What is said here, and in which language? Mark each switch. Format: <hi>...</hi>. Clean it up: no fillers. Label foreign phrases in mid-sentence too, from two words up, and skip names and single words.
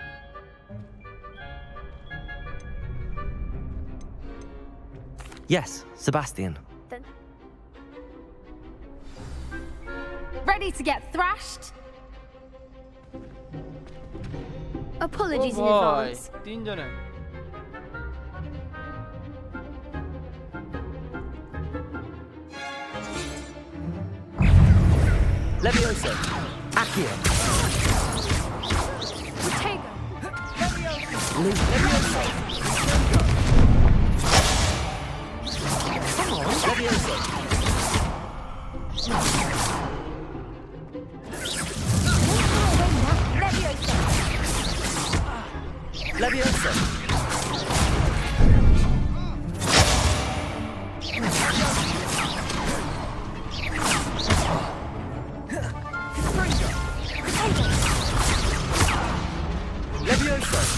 <en>Yes, Sebastian. Then Ready to get thrashed? apologies in boy. advance.</en> <hi>3 जन है.</hi> <en>Levioso! Accio! Protego! Levioso! Come on! Levioso! Levioso! Levioso!</en>